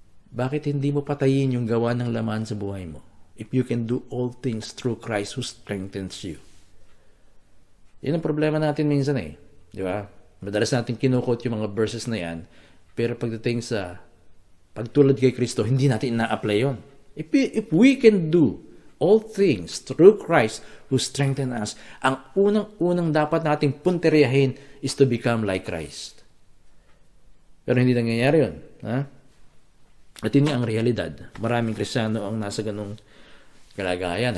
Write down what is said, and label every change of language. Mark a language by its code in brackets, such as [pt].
[tl] Bakit hindi mo patayin yung gawa ng laman sa buhay mo? [en] If you can do all things through Christ who strengthens you. [tl] Yan ang problema natin minsan Di ba? Madalas natin kinukot yung mga verses na yan, pero pagdating sa pagtulad kay Kristo, hindi natin na-apply yun. [en] If we can do all things through Christ who strengthens us, [tl] ang unang dapat nating punteriyahin [en] is to become like Christ. [tl] Pero hindi nangyayari yun. At yun ang realidad. Maraming Kristiyano ang nasa ganung kalagayan.